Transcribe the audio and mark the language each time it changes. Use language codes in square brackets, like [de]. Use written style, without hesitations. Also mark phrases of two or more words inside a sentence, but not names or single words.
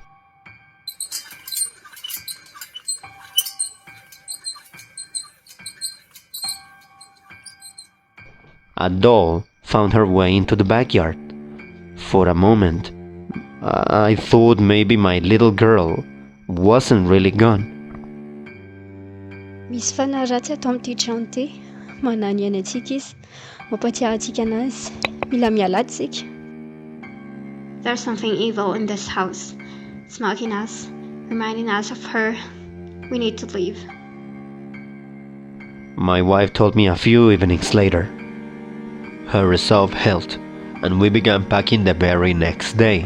[en] A doll found her way into the backyard. For a moment, I thought maybe my little girl wasn't really gone. [mg] Misy fanaratsy atao amin'ity trano ity. Manano aina antsika izy. Mampatsiaro antsika anazy. Mila miala tsika. [en] There's something evil in this house. It's mocking us, reminding us of her. We need to leave. My wife told me a few evenings later. Her resolve held, and we began packing the very next day.